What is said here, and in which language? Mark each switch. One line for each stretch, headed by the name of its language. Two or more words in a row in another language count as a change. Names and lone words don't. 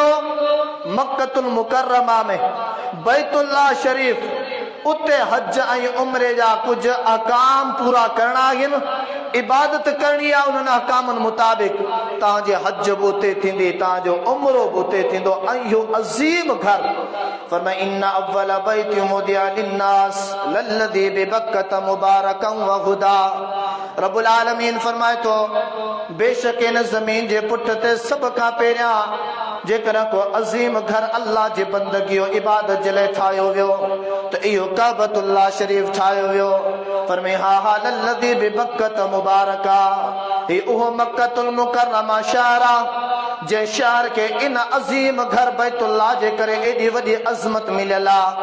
Sindhi: मक्कतुल मुकर्रमा में बैतुल्लाह शरीफ। उते हज ऐं उमरे जा कुछ अहकाम पूरा करना आहिनि, इबादत करनी आहे उन्हनि अहकामनि मुताबिक़। तव्हांजे हज बि उते थींदी, तव्हांजो उमरो बि उते थींदो। ऐं इहो अज़ीम घर फरमाए
Arabic: إن أول بيت وضع للناس للذي ببكة مباركا وهدى.
Sindhi: रब्बुल आलमीन फरमाए तो बेशक इन ज़मीन जे पुठ ते सभ खां पहिरियां जेकर को अज़ीम घर अल्लाह जे बंदगी इबादत जे लाइ ठाहियो वियो त इहो काबतुल्लाह शरीफ ठाहियो वियो। फरमाए
Arabic: ها ها للذي ببكة مباركا,
Sindhi: ही उहो मक्कतुल मुकर्रमा शहर आहे जे शहर के इन अज़ीम घर बैतुल्लाह जे करे एडी वॾी अज़मत मिलियल आहे।